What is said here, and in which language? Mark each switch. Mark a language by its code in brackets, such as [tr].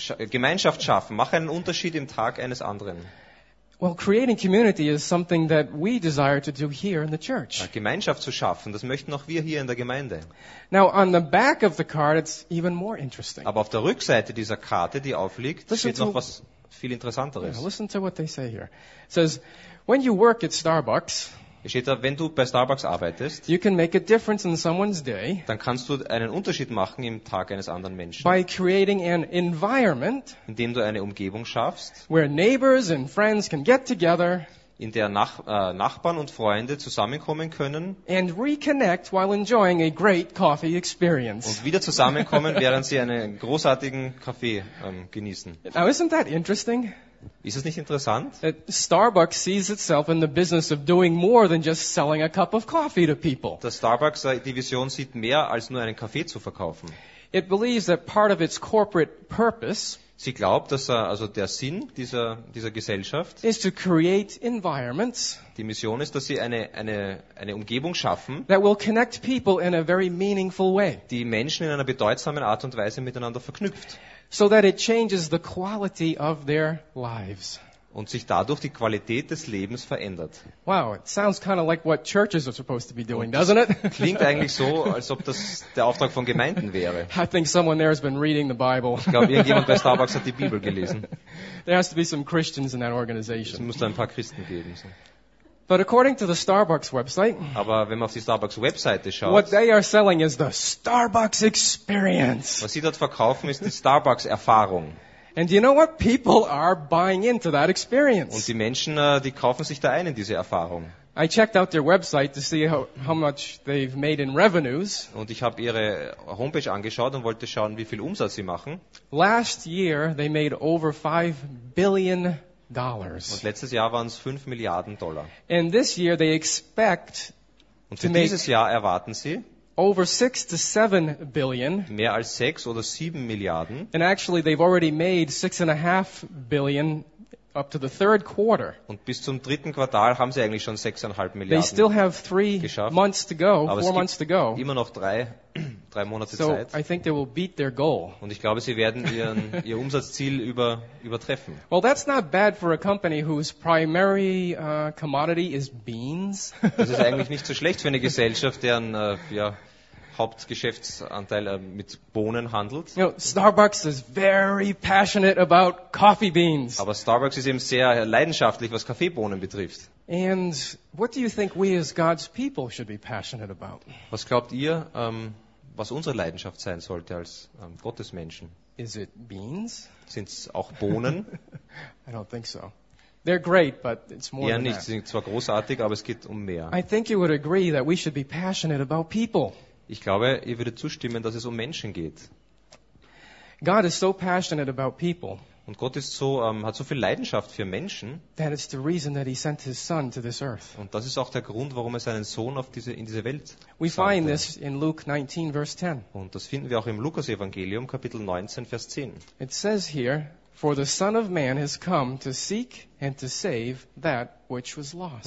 [de] Gemeinschaft schaffen, mach einen Unterschied im Tag eines anderen. [en] Well, creating community is something that we desire to do here in the church. [de] Gemeinschaft zu schaffen, das möchten auch wir hier in der Gemeinde. [en] Now, on the back of the card, it's even more interesting. [de] Aber auf der Rückseite dieser Karte, die aufliegt, steht noch was viel Interessanteres. [en] Yeah, listen to what they say here. It says, when you work at Starbucks, [de] es steht da, wenn du bei Starbucks arbeitest, [en] you can make a difference in someone's day, [de] dann kannst du einen Unterschied machen im Tag eines anderen Menschen. [en] By creating an environment, [de] indem du eine Umgebung schaffst, [en] where neighbors and friends can get together, [de] in der Nachbarn und Freunde zusammenkommen können, [en] and reconnect while enjoying a great coffee experience. [de] Und wieder zusammenkommen, während sie einen großartigen Kaffee genießen. [en] Now isn't that interesting? [de] Ist es nicht interessant? [en] Starbucks sees itself in the business of doing more than just selling a cup of coffee to people. [de] Das Starbucks Division sieht mehr als nur einen Kaffee zu verkaufen. [en] It believes that part of its corporate purpose, [de] sie glaubt, dass also der Sinn dieser Gesellschaft, [en] is to create environments, [de] die Mission ist, dass sie eine Umgebung schaffen, [en] that will connect people in a very meaningful way, [de] die Menschen in einer bedeutsamen Art und Weise miteinander verknüpft, [en] so that it changes the quality of their lives. [de] Und sich dadurch die Qualität des Lebens verändert. [en] Wow, it sounds kind of like what churches are supposed to be doing, doesn't it? [de] Klingt eigentlich so, als ob das der Auftrag von Gemeinden wäre. [en] I think someone there has been reading the Bible. [de] Ich glaube, irgendjemand bei Starbucks hat die Bibel gelesen. [en] There has to be some Christians in that organization. [de] Es muss da ein paar Christen geben. So. [en] But according to the Starbucks website, [de] aber wenn man auf die Starbucks Webseite schaut, [en] what they are selling is the Starbucks experience. [de] Was sie dort verkaufen, ist die Starbucks Erfahrung. [en] And you know what? People are buying into that experience. [de] Und die Menschen, die kaufen sich da ein in diese Erfahrung. [en] I checked out their website to see how much they've made in revenues. [de] Und ich habe ihre Homepage angeschaut und wollte schauen, wie viel Umsatz sie machen. [en] Last year they made over $5 billion. [de] Und letztes Jahr waren es 5 Milliarden Dollar. [en] And this year they expect [de] Und für dieses Jahr erwarten sie [en] over 6 to 7 billion. [de] Mehr als 6 oder 7 Milliarden. [en] And actually they've already made 6.5 billion up to the third quarter. [de] Und bis zum dritten Quartal haben sie eigentlich schon 6,5 Milliarden. [en] They still have 3 [de] geschafft. [en] Months to go, [de] Aber [en] 4 months to go. [de] Immer noch 3 Monate [en] so [de] Zeit. [en] So I think they will beat their goal. [de] Und ich glaube, sie werden ihr Umsatzziel übertreffen. [en] Well, that's not bad for a company whose primary commodity is beans. [de] Das ist eigentlich nicht so schlecht für eine Gesellschaft, deren Hauptgeschäftsanteil mit Bohnen handelt. [en] You know, Starbucks is very passionate about coffee beans. [de] Aber Starbucks ist eben sehr leidenschaftlich, was Kaffeebohnen betrifft. [en] And what do you think we as God's people should be passionate about? [de] Was glaubt ihr, was unsere Leidenschaft sein sollte als Gottesmenschen? [en] Is it beans? [de] Sind's auch Bohnen? [en] I don't think so. They're great, but it's more [de] eher [en] than [de] nicht. [en] That. [de] Sie sind zwar großartig, aber es geht um mehr. [en] I think you would agree that we should be passionate about people. [de] Ich glaube, ihr würdet zustimmen, dass es um Menschen geht. [en] God is so passionate about people. [de] Und Gott ist so, hat so viel Leidenschaft für Menschen. [en] That is the reason that he sent his son to this earth. [de] Und das ist auch der Grund, warum er seinen Sohn auf diese, in diese Welt [en] We find this in Luke 19, verse 10. [de] Und das finden wir auch im Lukas-Evangelium, Kapitel 19, Vers 10. [en] It says here, For the Son of Man has come to seek and to save that which was lost.